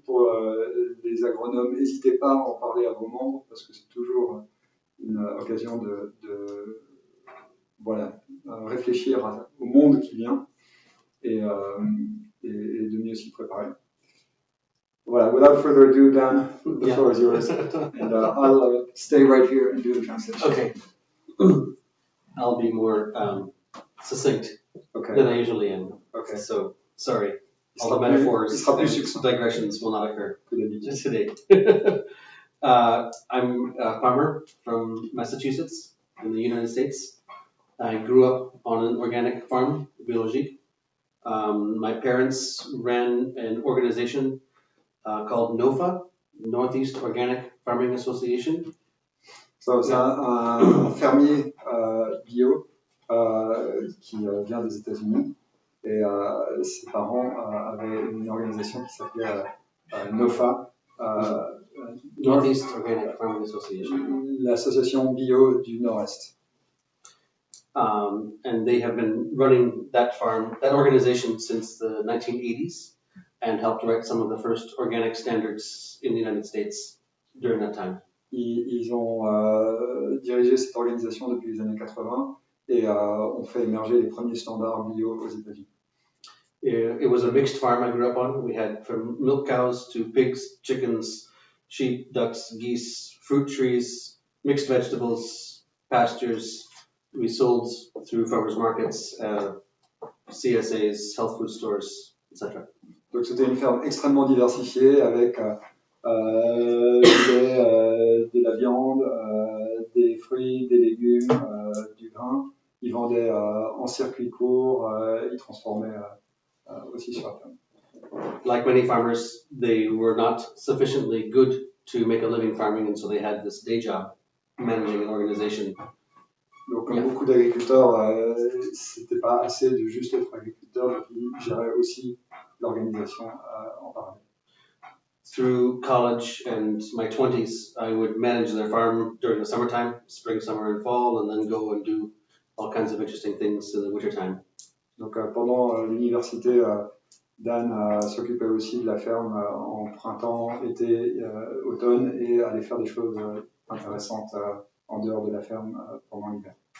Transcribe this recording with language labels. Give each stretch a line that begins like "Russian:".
French: Pour les agronomes, n'hésitez pas à en parler à vos membres parce que c'est toujours une occasion de réfléchir au monde qui vient et de mieux s'y préparer.
English: Voilà, without further ado, Dan, the floor is yours. And I'll stay right here and do the translation. Okay. I'll be more succinct than I usually am. Okay. So, sorry. All the metaphors and digressions will not occur today. I'm a farmer from Massachusetts in the United States. I grew up on an organic farm, biologique. My parents ran an organization called NOFA, Northeast Organic Farming Association.
French: So, c'est un fermier bio qui vient des États-Unis et ses parents avaient une organisation qui s'appelait NOFA,
English: Northeast Organic Farming Association,
French: l'association bio du Nord-Est.
English: And they have been running that organization since the 1980s and helped write some of the first organic standards in the United States during that time.
French: Ils ont dirigé cette organisation depuis les années 80 et ont fait émerger les premiers standards bio aux États-Unis.
English: It was a mixed farm I grew up on. We had from milk cows to pigs, chickens, sheep, ducks, geese, fruit trees, mixed vegetables, pastures. We sold through farmers markets, CSAs, health food stores, etc.
French: Donc c'était une ferme extrêmement diversifiée avec de la viande, des fruits, des légumes, du grain. Ils vendaient en circuit court, ils transformaient aussi sur la ferme.
English: Like many farmers, they were not sufficiently good to make a living farming, and so they had this day job managing an organization.
French: Donc, comme beaucoup d'agriculteurs, c'était pas assez de juste être agriculteur, donc ils géraient aussi l'organisation en parallèle.
English: Through college and my 20s, I would manage their farm during the summertime, spring, summer, and fall, and then go and do all kinds of interesting things in the wintertime.
French: Donc, pendant l'université, Dan s'occupait aussi de la ferme en printemps, été, automne, et allait faire des choses intéressantes en dehors de la ferme pendant l'hiver.